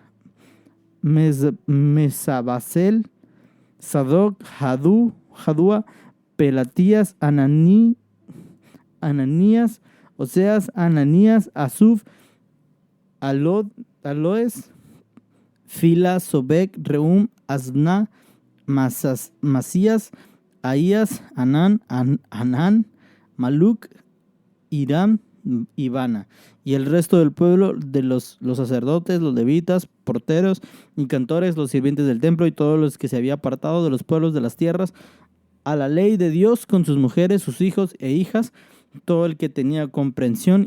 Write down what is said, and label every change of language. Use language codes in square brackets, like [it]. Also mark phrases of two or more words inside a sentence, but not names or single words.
[es] Mesabasel, Sadoc, Jadúa, Pelatías, Ananías, Oseas, Ananías, Asuf, Aloes, Fila, Sobek, Reum, Asna, Masías, Ahías, Anán, Maluc, Hiram y Bana. Y el resto del pueblo, de los sacerdotes, los levitas, porteros y cantores, los sirvientes del templo y todos los que se había apartado de los pueblos de las tierras a la ley de Dios, con sus mujeres, sus hijos e hijas, todo el que tenía comprensión